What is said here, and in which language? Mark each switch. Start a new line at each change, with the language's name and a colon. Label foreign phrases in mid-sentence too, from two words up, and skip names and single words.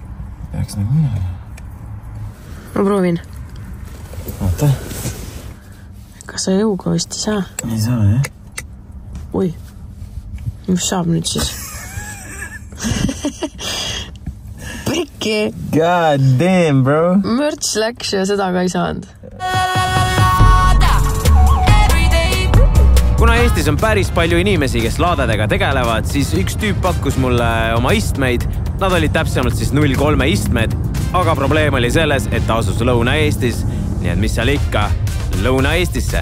Estonian: Peaks nagu minema. Ma proovin. Oota. Kas sa jõuga vist ei saa? Ei saa, jah. Oi. Mis saab nüüd siis? Pekki!
English: God damn, bro!
Estonian: Mörts läks ja seda ka ei saanud. Kuna Eestis on päris palju inimesi, kes laadadega tegelevad, siis üks tüüp pakkus mulle oma istmeid. Nad olid täpsemalt siis 0,3 istmed, aga probleem oli selles, et ta asus Lõuna-Eestis, nii et mis seal ikka, Lõuna-Eestisse.